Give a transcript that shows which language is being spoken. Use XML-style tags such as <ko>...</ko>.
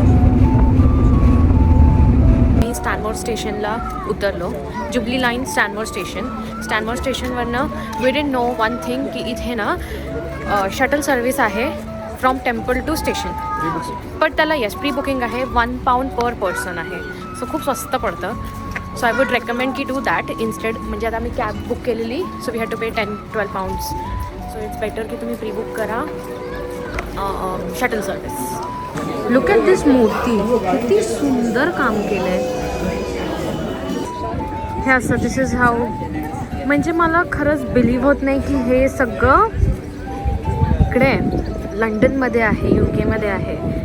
<mr>मी स्टॅनमोर स्टेशनला उतरलो.</mr> <en>Jubilee line Stanmore स्टेशनवरनं we didn't know one thing</en> <mr>की इथे ना</mr> <en>Shuttle service आहे from temple to station.</en> <mr>पण त्याला येस प्री बुकिंग आहे. £1 पर पर्सन आहे. सो खूप स्वस्त पडतं.</mr> <en>So I would recommend की do that instead.</en> <mr>म्हणजे आता आम्ही कॅब बुक केलेली,</mr> <en>so we had to pay</en> <mr>£10-12.</mr> <en>so it's better</en> <mr>की तुम्ही प्री बुक करा शटल सर्व्हिस.</mr> <en>look at this</en> <mr>मूर्ती, किती सुंदर काम केलं आहे. हे असं</mr> <en>This is how.</en> <mr>म्हणजे मला खरंच बिलीव्ह होत नाही की हे सगळं इकडे लंडनमध्ये आहे, UK मध्ये आहे.</mr>